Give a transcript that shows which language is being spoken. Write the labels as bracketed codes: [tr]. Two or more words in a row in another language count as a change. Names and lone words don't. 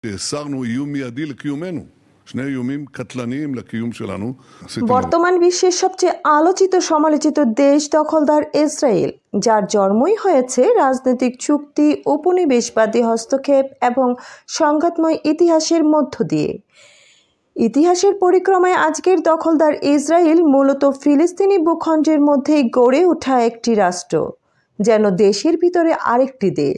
[he] הסרנו איום מיידי לקיומנו. שני איומים קטלניים לקיום שלנו. [bn] বর্তমান বিশ্বের সবচেয়ে আলোচিত সমালোচিত দেশ দখলদার ইসরায়েল, যার জন্মই হয়েছে রাজনৈতিক চুক্তি, উপনিবেশবাদী হস্তক্ষেপ এবং সংঘাতময় ইতিহাসের মধ্য দিয়ে। ইতিহাসের পরিক্রমায় আজকের দখলদার ইসরায়েল মূলত ফিলিস্তিনি ভূখণ্ডের মধ্যেই গড়ে ওঠা একটি রাষ্ট্র, যেন দেশের ভিতরে আরেকটি দেশ।